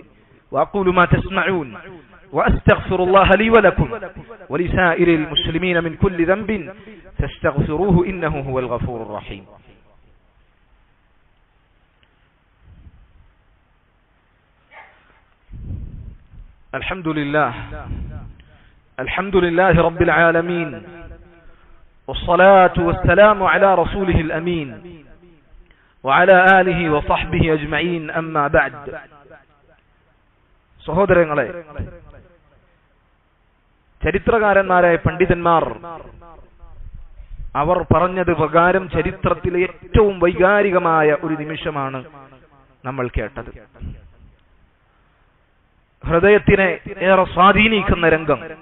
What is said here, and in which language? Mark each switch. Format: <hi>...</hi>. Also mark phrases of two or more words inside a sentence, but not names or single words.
<ar>وأقول ما تسمعون وأستغفر الله لي ولكم ولسائر المسلمين من كل ذنب فاستغفروه إنه هو الغفور الرحيم. الحمد لله رب العالمين والصلاة والسلام على رسوله الأمين وعلى آله وصحبه أجمعين أما بعد.</ar> <ml>സഹോദരങ്ങളെ, ചരിത്രകാരന്മാരായ പണ്ഡിതന്മാർ അവർ പറഞ്ഞത് പ്രകാരം ചരിത്രത്തിലെ ഏറ്റവും വൈകാരികമായ ഒരു നിമിഷമാണ് നമ്മൾ കേട്ടത്. ഹൃദയത്തിനെ ഏറെ സ്വാധീനിക്കുന്ന രംഗം.</ml>